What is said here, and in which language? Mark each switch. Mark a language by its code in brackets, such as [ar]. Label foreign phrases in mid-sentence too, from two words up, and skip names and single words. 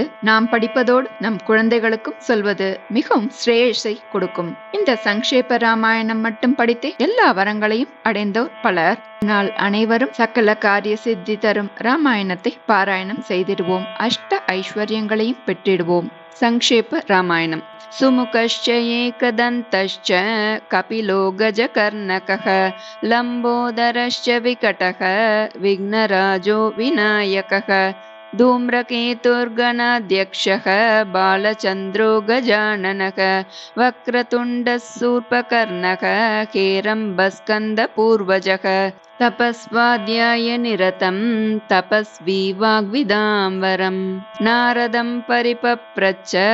[ta] நாம் படிப்பதோடு நம் குழந்தைகளுக்கும் சொல்வது மிகவும் ஸ்ரேயஸை கொடுக்கும். இந்த சங்கேப ராமாயணம் மட்டும் படித்தே எல்லா வரங்களையும் அடைந்தோர் பலர். நாள் அனைவரும் சகல காரிய சித்தி தரும் ராமாயணத்தை பாராயணம் செய்திடுவோம். அஷ்ட ஐஸ்வர்யங்களையும் பெற்றிடுவோம். சங்கேப ராமாயணம். [sa] சுமுகश्च एकदन्तश्च कपिलो गजकर्णकः लम्बोदरश्च विकटः विघ्नराजो विनायकः धूम्रकेतुर्गणाध्यक्षः बालचन्द्रो गजाननः वक्रतुण्डः शूर्पकर्णकः हेरम्बस्कन्दपूर्वजः तपस्वाध्याय निरतं तपस्वी वाग्विदाम्बरम् नारदं परिपप्रच्छ